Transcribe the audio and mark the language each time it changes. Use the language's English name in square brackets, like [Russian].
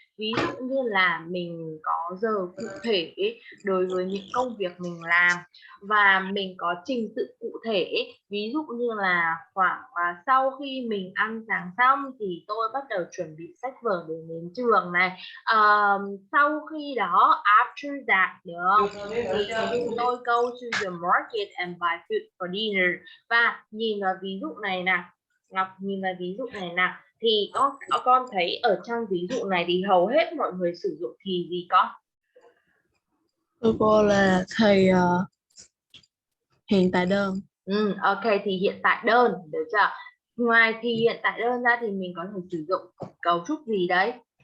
[Vietnamese] Ví dụ như là mình có giờ cụ thể đối với những công việc mình làm và mình có trình tự cụ thể, ví dụ như là khoảng sau khi mình ăn sáng xong thì tôi bắt đầu chuẩn bị sách vở để đến trường này. Sau khi đó, [English] after that, [Vietnamese] được không? Thì chúng tôi [English] go to the market and buy food for dinner. [Vietnamese] Và nhìn vào ví dụ này nào, Ngọc nhìn vào ví dụ này nào, thì con thấy ở trong ví dụ này thì hầu hết mọi người sử dụng thì gì con? Cô là thầy hiện tại đơn. Ok, thì hiện tại đơn, được chưa? Ngoài thì hiện tại đơn ra thì mình có thể sử dụng cấu trúc gì đấy?